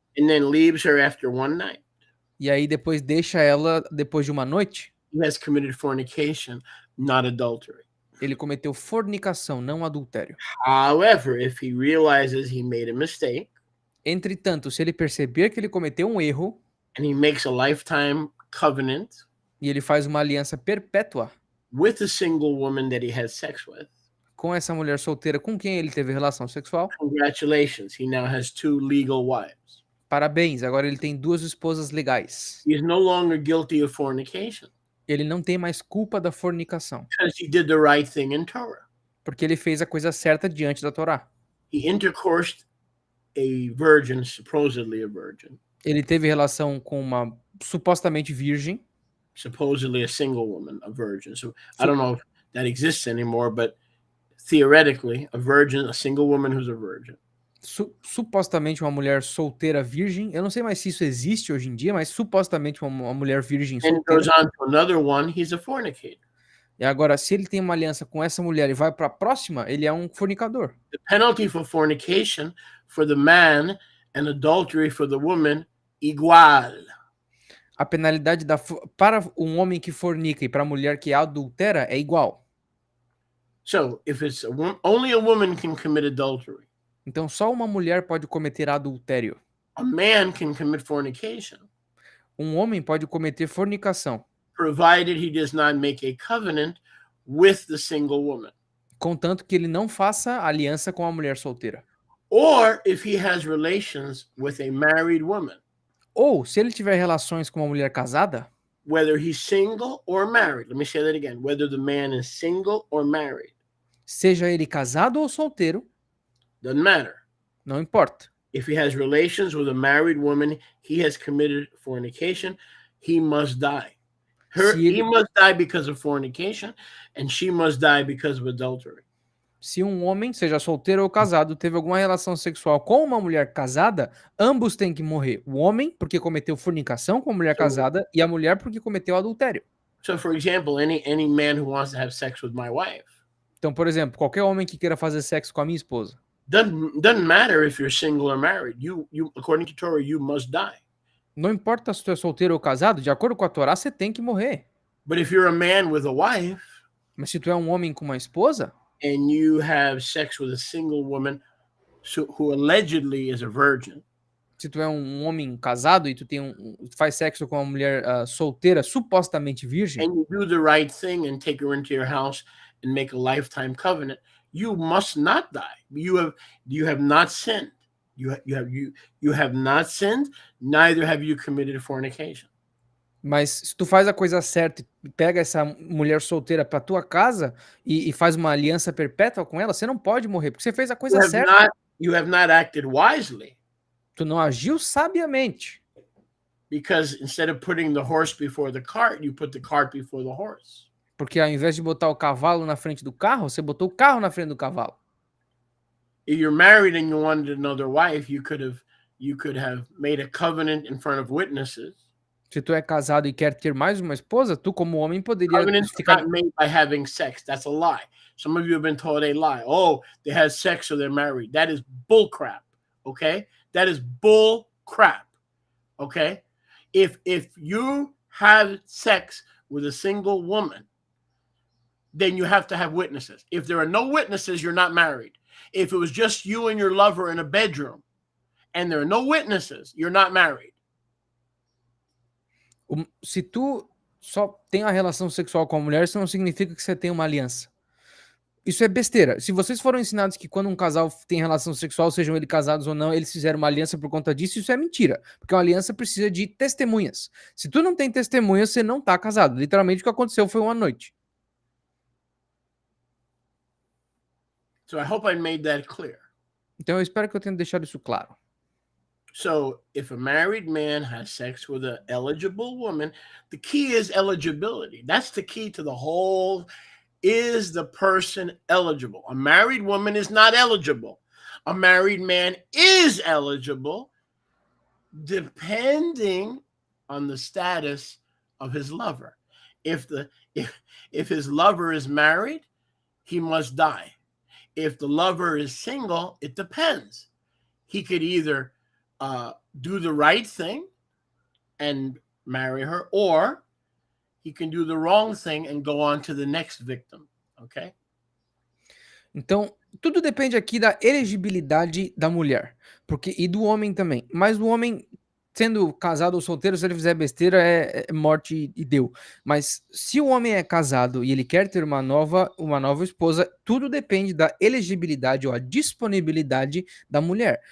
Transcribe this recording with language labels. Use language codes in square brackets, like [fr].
[en] And then leaves her after one night. [pt] E aí depois deixa ela depois de uma noite. [en] He has committed fornication, not adultery. [pt] Ele cometeu fornicação, não adultério. [en] However, if he realizes he made a mistake. [pt] Entretanto, se ele perceber que ele cometeu um erro [en] and he makes a lifetime covenant [pt] e ele faz uma aliança perpétua [en] with a single woman that he has sex with, [pt] com essa mulher solteira com quem ele teve relação sexual, [en] congratulations, he now has 2 legal wives. [pt] parabéns, agora ele tem 2 esposas legais. [en] He is no longer guilty of fornication [pt] Ele não tem mais culpa da fornicação, [en] because he did the right thing in Torah. [pt] porque ele fez a coisa certa diante da Torá. [en] He intercoursed a virgin, supposedly a virgin, [pt] Ele teve relação com uma supostamente virgem, [en] supposedly a single woman, a virgin. So I don't know if that exists anymore, but theoretically, a virgin, a single woman who's a virgin. [pt] supostamente uma mulher solteira virgem. Eu não sei mais se isso existe hoje em dia, mas supostamente uma mulher virgem [en] And it goes [pt] solteira. [en] on to another one, he's a fornicator. [pt] E agora, se ele tem uma aliança com essa mulher e vai para a próxima, ele é um fornicador. [en] The penalty for fornication for the man and adultery for the woman, [pt] igual. A penalidade para um homem que fornica e para a mulher que adultera é igual. [en] So if it's only a woman can commit adultery, [pt] Então, só uma mulher pode cometer adultério. [en] a man can commit fornication, [pt] Um homem pode cometer fornicação, [en] provided he does not make a covenant with the single woman. [pt] contanto que ele não faça aliança com a mulher solteira. [en] Or if he has relations with a married woman, [pt] Ou, se ele tiver relações com uma mulher casada, [en] whether he's single or married. Let me say that again. Whether the man is single or married, [pt] seja ele casado ou solteiro, [en] doesn't matter. [pt] não importa. [en] If he has relations with a married woman, he has committed fornication. He must die. He must die because of fornication, and she must die because of adultery. [pt] Se um homem, seja solteiro ou casado, teve alguma relação sexual com uma mulher casada, ambos têm que morrer. O homem, porque cometeu fornicação com a mulher casada, e a mulher, porque cometeu adultério. [en] So, for example, any man who wants to have sex with my wife, [pt] Então, por exemplo, qualquer homem que queira fazer sexo com a minha esposa, [en] doesn't matter if you're single or married. You according to Torah, you must die. [pt] não importa se tu é solteiro ou casado, de acordo com a Torá, você tem que morrer. [en] But if you're a man with a wife [pt] Mas se tu é um homem com uma esposa, [en] and you have sex with a single woman who allegedly is a virgin, [pt] se tu é um homem casado e tu faz sexo com uma mulher solteira, supostamente virgem, [en] and you do the right thing and take her into your house and make a lifetime covenant, you must not die. You have not sinned. You have not sinned, neither have you committed fornication. [pt] mas se tu faz a coisa certa e pega essa mulher solteira pra tua casa e faz uma aliança perpétua com ela, você não pode morrer, porque você fez a coisa certa. [en] You have not acted wisely. [pt] Tu não agiu sabiamente. [en] Because instead of putting the horse before the cart, you put the cart before the horse. [pt] Porque ao invés de botar o cavalo na frente do carro, você botou o carro na frente do cavalo. [en] If you're married and you wanted another wife, you could have made a covenant in front of witnesses. [pt] Se tu é casado e quer ter mais uma esposa, tu como homem poderia [en] Covenants [pt] ficar... [en] are not made by having sex. That's a lie. Some of you have been told a lie. Oh, they had sex so they're married. That is bull crap. Okay? That is bull crap. Okay? If you have sex with a single woman, then you have to have witnesses. If there are no witnesses, you're not married. If it was just you and your lover in a bedroom and there are no witnesses, you're not married. [pt] Se tu só tem a relação sexual com a mulher, isso não significa que você tem uma aliança. Isso é besteira. Se vocês foram ensinados que quando um casal tem relação sexual, sejam eles casados ou não, eles fizeram uma aliança por conta disso, isso é mentira. Porque uma aliança precisa de testemunhas. Se tu não tem testemunhas, você não tá casado. Literalmente o que aconteceu foi uma noite. [en] So I hope I made that clear. [pt] Então eu espero que eu tenha deixado isso claro. [en] So if a married man has sex with an eligible woman, the key is eligibility. That's the key to the whole. Is the person eligible? A married woman is not eligible. A married man is eligible depending on the status of his lover. If his lover is married, he must die. If the lover is single, it depends. He could either do the right thing and marry her, or he can do the wrong thing and go on to the next victim. Okay? [pt] Então, tudo depende aqui da elegibilidade da mulher, porque e do homem também. Mas o homem, sendo casado ou solteiro, se ele fizer besteira, é morte e deu. Mas se o homem é casado e ele quer ter uma nova esposa, tudo depende da elegibilidade ou a disponibilidade da mulher.